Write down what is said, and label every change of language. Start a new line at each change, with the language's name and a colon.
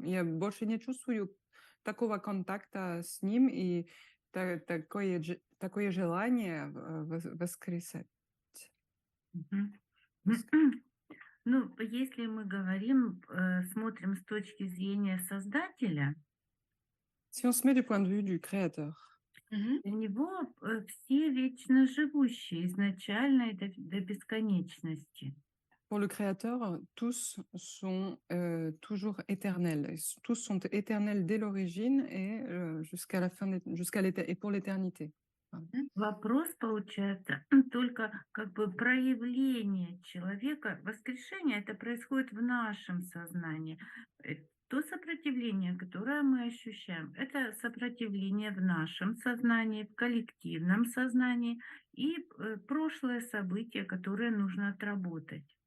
Russian: Я больше не чувствую такого контакта с ним и такое желание воскресать. Мгм. Ну, если мы говорим, смотрим с точки зрения создателя,
French: Si on se met du point de vue du créateur, Mhm.
Russian: для него все вечно живущие изначально и до бесконечности.
French: pour le créateur, tous sont toujours éternels. Tous sont éternels dès l'origine et jusqu'à la fin, et pour l'éternité.
Russian: Вопрос получается только как бы проявление человека. Воскрешение это происходит в нашем сознании. То сопротивление, которое мы ощущаем, это сопротивление в нашем сознании, в коллективном сознании и прошлое событие, которое нужно отработать.